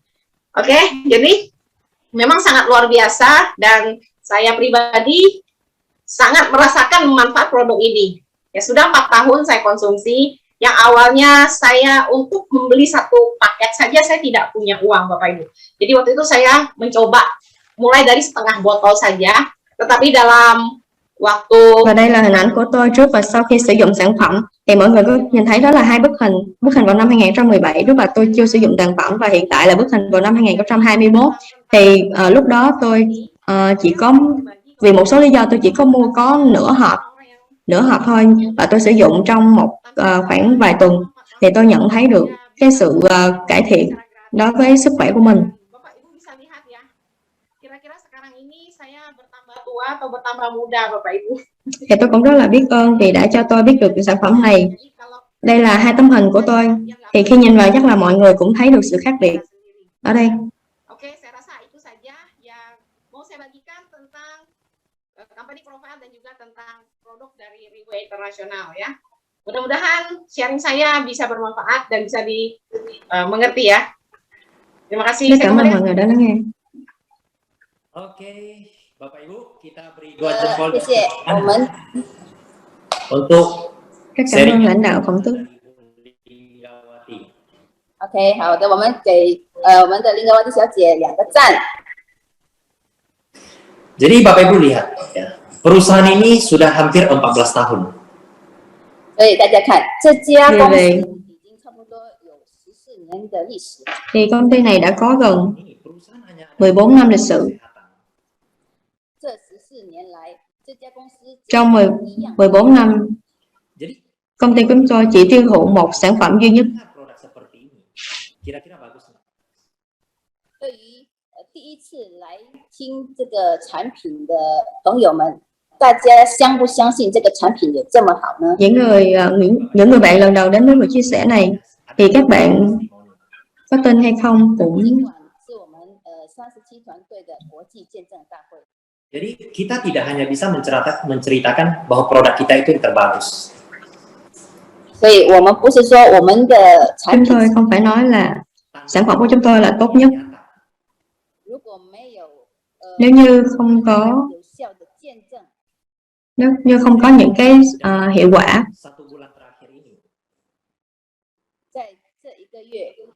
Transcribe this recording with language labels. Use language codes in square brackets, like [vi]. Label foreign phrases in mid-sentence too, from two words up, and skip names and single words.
[id] Oke, jadi memang sangat luar biasa dan saya pribadi sangat merasakan manfaat produk ini. Ya sudah 4 tahun saya konsumsi. Yang awalnya saya untuk membeli 1 paket saja saya tidak punya uang Bapak Ibu. Jadi waktu itu saya mencoba mulai dari setengah botol saja, tetapi dalam waktu. [vi] Và đây là hình ảnh của tôi trước và sau khi sử dụng sản phẩm. Thì mọi người có nhìn thấy đó là 2 bức hình. Bức hình vào năm 2017 lúc mà tôi chưa sử dụng sản phẩm và hiện tại là bức hình vào năm 2021. Thì lúc đó tôi chỉ có vì một số lý do tôi chỉ có mua có nửa hộp thôi và tôi sử dụng trong khoảng vài tuần thì tôi nhận thấy được cái sự cải thiện đối với sức khỏe của mình. Thì tôi cũng rất là biết ơn vì đã cho tôi biết được sản phẩm này. Đây là 2 tấm hình của tôi. Thì khi nhìn vào chắc là mọi người cũng thấy được sự khác biệt ở đây. [en] Company profile [id] dan juga tentang produk dari Riway Internasional ya. Mudah-mudahan sharing saya bisa bermanfaat dan bisa dimengerti ya. Terima kasih. [vi] Cảm ơn mọi người đã lắng nghe. [id] Oke, Bapak Ibu, kita beri 2 jempol untuk [vi] rất cảm ơn lãnh đạo phòng tước. [zh] OK， 好的，我们给我们的Linggawati 小姐2个赞。 [id] Jadi Bapak Ibu lihat ya, perusahaan ini sudah hampir 14 tahun. [zh] 所以大家看，这家公司已经差不多有14年的历史。 [vi] Thì công ty này đã có gần 14 năm lịch sử. [zh] 这14年来，这家公司 [vi] Trong 14 năm, công ty của chúng tôi chỉ tiêu thụ một sản phẩm duy nhất. [zh] 对于第一次来听这个产品的朋友们，大家相不相信这个产品有这么好呢？ [vi] Những người bạn lần đầu đến với buổi chia sẻ này thì các bạn có tin hay không cũng [zh] 今晚是我们37团队的国际见证大会。 [id] Jadi kita tidak hanya bisa menceritakan bahwa produk kita itu yang terbagus. [zh] 所以我们不是说我们的产 [vi] Chúng [zh] 品 [vi] tôi không phải nói là sản phẩm của chúng tôi là tốt nhất. [zh] 如果没有 [vi] Nếu như không có [zh] 有效的见证， [vi] nếu như không có những cái hiệu quả [id] 1 bulan terakhir ini [zh] 在这一个月，